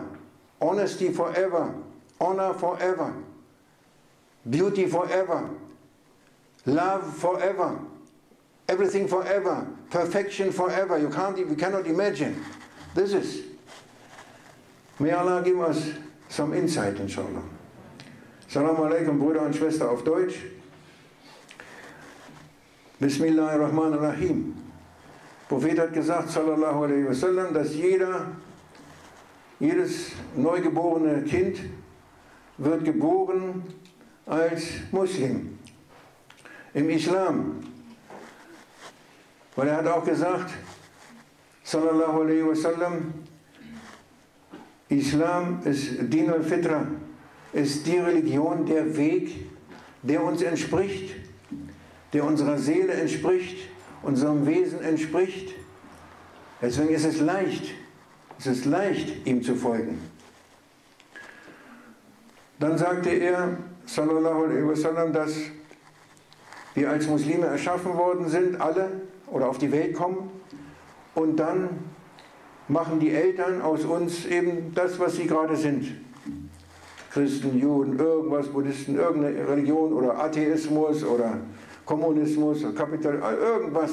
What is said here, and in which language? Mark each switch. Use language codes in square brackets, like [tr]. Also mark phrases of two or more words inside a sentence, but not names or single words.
[en] Honesty forever. Honor forever. Beauty forever. Love forever. Everything forever. Perfection forever. We cannot imagine. This is. May Allah give us some insight, inshallah. [ar] السلام عليكم, [de] Bruder und Schwester auf Deutsch. [ar] بسم الله الرحمن الرحيم. [de] Prophet hat gesagt, [ar] صلى الله عليه وسلم, [de] dass jedes neugeborene Kind wird geboren als Muslim im Islam. Weil hat auch gesagt, [ar] صلى الله عليه وسلم, Islam ist دين الفطرة, [de] ist die Religion, der Weg, der uns entspricht, der unserer Seele entspricht, unserem Wesen entspricht. Deswegen ist es leicht, ihm zu folgen. Dann sagte er, [ar] صلى الله عليه وسلم, [de] dass wir als Muslime erschaffen worden sind, alle, oder auf die Welt kommen, und dann machen die Eltern aus uns eben das, was sie gerade sind. Christen, Juden, irgendwas, Buddhisten, irgendeine Religion oder Atheismus oder Kommunismus oder Kapitalismus, irgendwas.